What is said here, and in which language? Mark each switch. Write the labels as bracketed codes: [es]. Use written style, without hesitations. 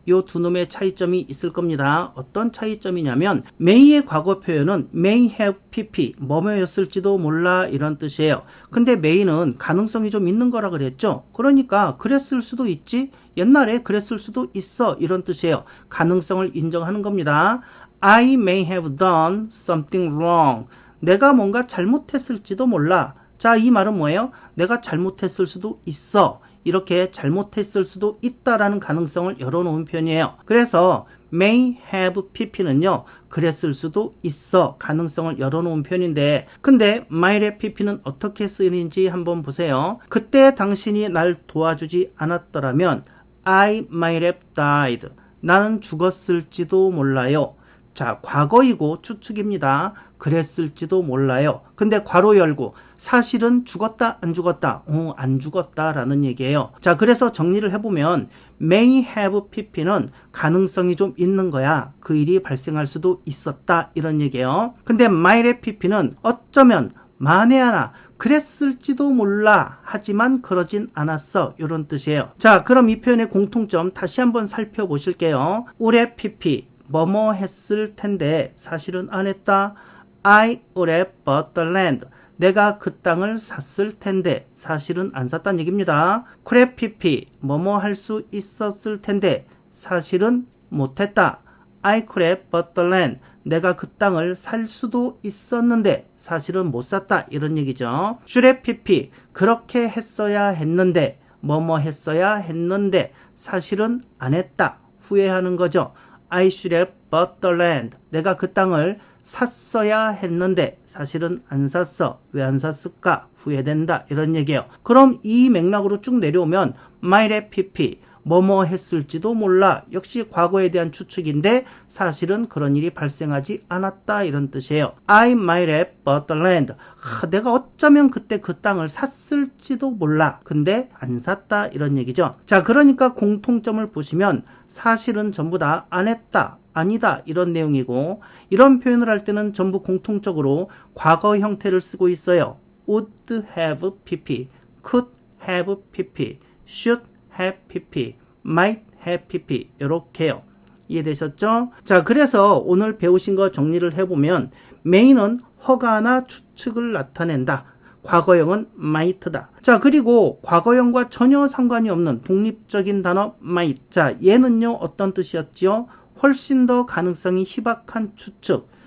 [ko] 요 두 놈의 차이점이 있을 겁니다. 어떤 차이점이냐면 may의 과거 표현은 may have pp 뭐뭐였을지도 몰라 이런 뜻이에요. 근데 may는 가능성이 좀 있는 거라 그랬죠. 그러니까 그랬을 수도 있지 옛날에 그랬을 수도 있어 이런 뜻이에요. 가능성을 인정하는 겁니다. [en] I may have done something wrong. [ko] 내가 뭔가 잘못했을지도 몰라. 자, 이 말은 뭐예요? 내가 잘못했을 수도 있어. 이렇게 잘못했을 수도 있다라는 가능성을 열어놓은 표현이에요. 그래서 may have pp는요. 그랬을 수도 있어. 가능성을 열어놓은 표현인데 근데 might have pp는 어떻게 쓰이는지 한번 보세요. 그때 당신이 날 도와주지 않았더라면 [en] I might have died. [ko] 나는 죽었을지도 몰라요. 자, 과거이고 추측입니다. 그랬을지도 몰라요. 근데 괄호 열고 사실은 죽었다 안 죽었다? 안 죽었다라는 얘기예요. 자, 그래서 정리를 해보면 may have pp는 가능성이 좀 있는 거야. 그 일이 발생할 수도 있었다 이런 얘기예요. 근데 might have pp는 어쩌면 만에 하나 그랬을지도 몰라 하지만 그러진 않았어 이런 뜻이에요. 자, 그럼 이 표현의 공통점 다시 한번 살펴보실게요. would have pp 뭐뭐 했을 텐데 사실은 안 했다. [en] I would have bought the land. [ko] 내가 그 땅을 샀을 텐데 사실은 안 샀다는 얘기입니다. could have pp 뭐뭐 할 수 있었을 텐데 사실은 못했다. [en] I could have bought the land. [ko] 내가 그 땅을 살 수도 있었는데 사실은 못 샀다 이런 얘기죠. should have pp 그렇게 했어야 했는데 뭐뭐 했어야 했는데 사실은 안 했다. 후회하는 거죠. [en] I should have bought the land. [ko] 내가 그 땅을 샀어야 했는데 사실은 안 샀어. 왜 안 샀을까? 후회된다. 이런 얘기예요. 그럼 이 맥락으로 쭉 내려오면 might have pp 뭐뭐 했을지도 몰라. 역시 과거에 대한 추측인데 사실은 그런 일이 발생하지 않았다 이런 뜻이에요. [en] I might have bought the land. [ko] 내가 어쩌면 그때 그 땅을 샀을지도 몰라. 근데 안 샀다 이런 얘기죠. 자, 그러니까 공통점을 보시면 사실은 전부 다 안 했다. 아니다 이런 내용이고 이런 표현을 할 때는 전부 공통적으로 과거 형태를 쓰고 있어요. would have pp, could have pp, should have pp, might have pp 이렇게요. 이해되셨죠? 자, 그래서 오늘 배우신 거 정리를 해보면 may는 허가나 추측을 나타낸다. 과거형은 might다. 자, 그리고 과거형과 전혀 상관이 없는 독립적인 단어 might. 자, 얘는요 어떤 뜻이었지요? 훨씬 더 가능성이 희박한 추측.